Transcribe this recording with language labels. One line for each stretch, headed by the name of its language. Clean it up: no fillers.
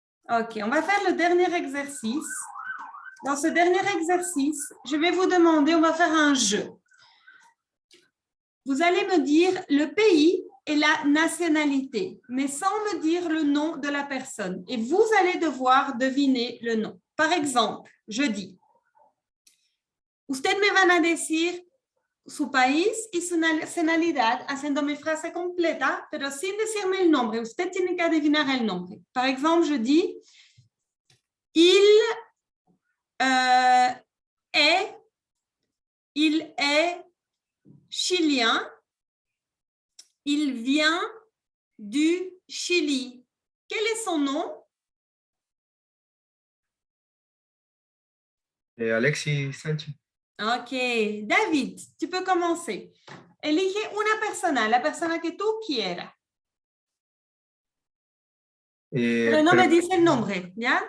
French: Ok, on va faire le dernier exercice. Dans ce dernier exercice, je vais vous demander, on va faire un jeu. Vous allez me dire le pays et la nationalité, mais sans me dire le nom de la personne. Et vous allez devoir deviner le nom. Par exemple, je dis,
Spanish: usted me van a decir su país y su nacionalidad haciendo mi frase completa, pero sin decirme el nombre. Usted tiene que adivinar el nombre.
French: Par exemple, je dis, il est chilien, il vient du Chili. Quel est son nom? Alexis Sánchez. Ok, David, tu peux commencer.
Spanish: Elige una persona, la persona que tú quieras. Pero no me dices el nombre, ¿ya?